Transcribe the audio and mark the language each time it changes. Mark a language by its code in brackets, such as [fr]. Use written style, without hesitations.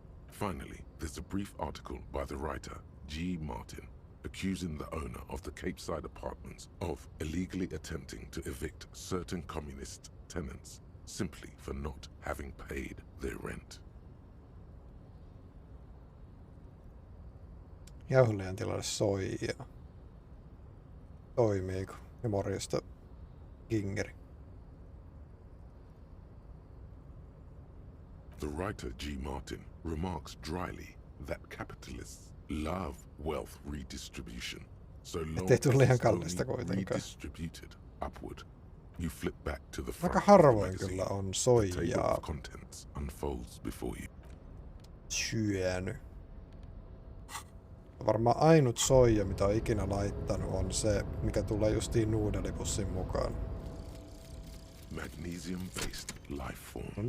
[en] Finally, there's a brief article by the writer G. Martin accusing the owner of the Capeside apartments of illegally attempting to evict certain communist tenants simply for not having paid their rent. [fi] Jauhelijan tilalle soijaa. Toimiiko? Ja morjesta Kingeri. [en] The writer G. Martin remarks dryly that capitalists love wealth redistribution, so long as it's only redistributed upward. You flip back to the front of the magazine. The table of contents unfolds before you. [fi] Syönyt. Varmaan ainut soija, mitä on ikinä laittanut, on se, mikä tulee justiin nuudelipussin mukaan. [en] Magnesium-based life form.